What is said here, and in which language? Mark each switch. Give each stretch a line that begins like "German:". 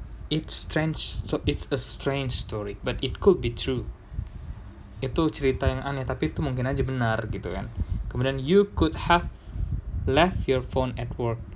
English: It's a strange story, but it could be true.
Indonesian: Itu cerita yang aneh, tapi itu mungkin aja benar gitu kan. Kemudian
English: you could have left your phone at work.